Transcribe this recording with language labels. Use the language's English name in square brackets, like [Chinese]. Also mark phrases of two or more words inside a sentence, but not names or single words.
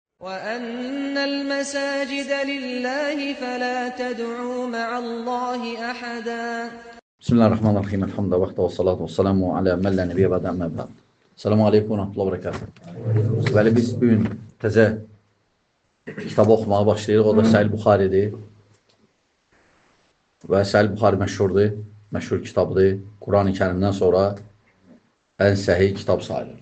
[Arabic] وَأَنَّ الْمَسَاجِدَ لِلَّهِ فَلَا تَدْعُوا مَعَ اللّٰهِ أَحَدًا. بسم الله الرحمن الرحيم. الحمد لله والصلاة والسلام على من لا نبي بعده وأما بعد. السلام عليكم ورحمة الله وبركاته. [Azerbaijani] Bəli, biz bugün təzə kitabı oxumağa başlayırıq. O da Səhih Buxaridir. Və Səhih Buxari məşhurdur. Məşhur kitabdır. Quran-ı Kərimdən sonra ən səhih kitab sayılır.